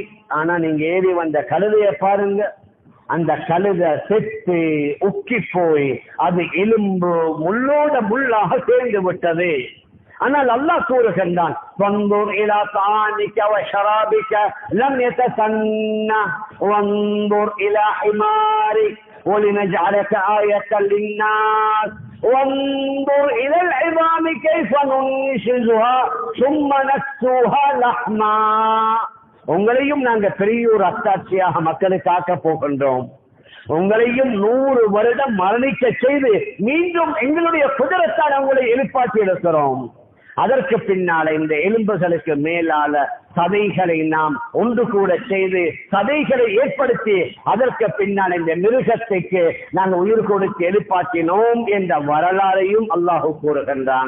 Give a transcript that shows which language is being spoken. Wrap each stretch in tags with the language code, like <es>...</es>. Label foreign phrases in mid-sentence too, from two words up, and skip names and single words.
<ta>ஆனா நீங்க ஏறி வந்த கழுதைய பாருங்க, அந்த கழுதை செத்து உக்கி போய் அது எலும்பு முள்ளோட முள்ளாக சேர்ந்து விட்டது. ஆனால் அல்லாஹ் கூறுகின்றான்,</ta> <ar>وانظر إلى طعامك و شرابك لم يتسنه وانظر إلى حمارك وَلِنَجْعَلَكَ آيَةً لِلنَّاسِ وَانظُرْ إِلَى الْعِظَامِ كَيْفَ نُنشِزُهَا ثُمَّ نَكْسُوهَا لَحْمًا.</ar> <ta>உங்களையும் நாங்க பெரியோர் அத்தாட்சியாக மக்களுக்கு ஆக்க போகின்றோம். உங்களையும் 100 வருடம் மரணிக்க செய்து மீண்டும் எங்களுடைய குதிரத்தால் உங்களை எழுப்பாற்றி இருக்கிறோம். அதற்கு பின்னால இந்த எலும்புகளுக்கு மேலால சதைகளை நாம் ஒன்று கூட செய்து சதைகளை ஏற்படுத்தி அதற்கு பின்னால் இந்த மிருகத்துக்கு நாங்கள் உயிர் கொடுத்து எழுப்பாற்றினோம் என்ற வரலாறையும் அல்லாஹ் கூறுகின்றான்.</ta>